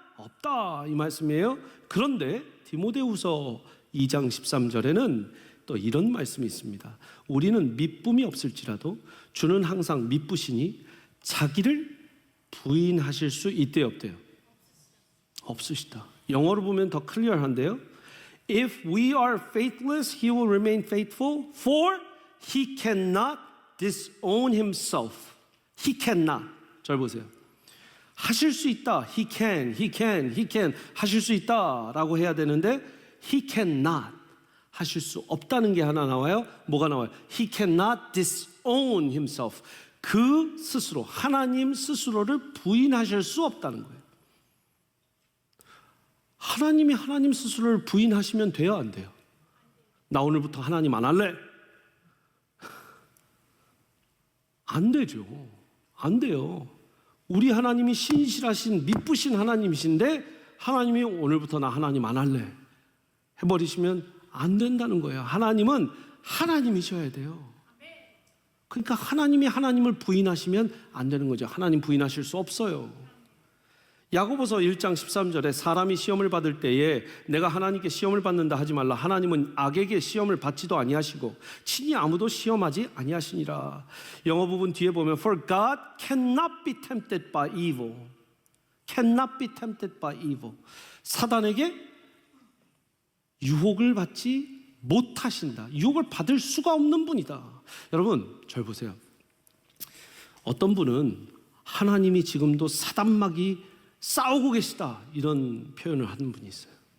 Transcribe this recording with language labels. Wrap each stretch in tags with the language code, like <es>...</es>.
<ko>없다 이 말씀이에요. 그런데 디모데후서 2장 13절에는 또 이런 말씀이 있습니다. 우리는 미쁨이 없을지라도 주는 항상 미쁘시니 자기를 부인하실 수 있대요, 없대요? 없으시다. 영어로 보면 더 클리어한데요.</ko> <en>If we are faithless, he will remain faithful, for he cannot disown himself. He cannot.</en> <ko>잘 보세요. 하실 수 있다.</ko> <en>He can</en> <ko>하실 수 있다라고 해야 되는데</ko> <en>he cannot</en> <ko>하실 수 없다는 게 하나 나와요. 뭐가 나와요?</ko> <en>He cannot disown himself.</en> <ko>그 스스로 하나님 스스로를 부인하실 수 없다는 거예요. 하나님이 하나님 스스로를 부인하시면 돼요, 안 돼요? 나 오늘부터 하나님 안 할래? 안 되죠. 안 돼요. 우리 하나님이 신실하신 미쁘신 하나님이신데 하나님이 오늘부터 나 하나님 안 할래 해버리시면 안 된다는 거예요. 하나님은 하나님이셔야 돼요. 그러니까 하나님이 하나님을 부인하시면 안 되는 거죠. 하나님 부인하실 수 없어요. 야고보서 1장 13절에 사람이 시험을 받을 때에 내가 하나님께 시험을 받는다 하지 말라. 하나님은 악에게 시험을 받지도 아니하시고 친히 아무도 시험하지 아니하시니라. 영어 부분 뒤에 보면</ko> <en>For God cannot be tempted by evil. Cannot be tempted by evil.</en> <ko>사단에게 유혹을 받지 못하신다. 유혹을 받을 수가 없는 분이다. 여러분 잘 보세요. 어떤 분은 하나님이 지금도 사단마귀 싸우고 계시다 이런 표현을 하는 분이 있어요.</ko>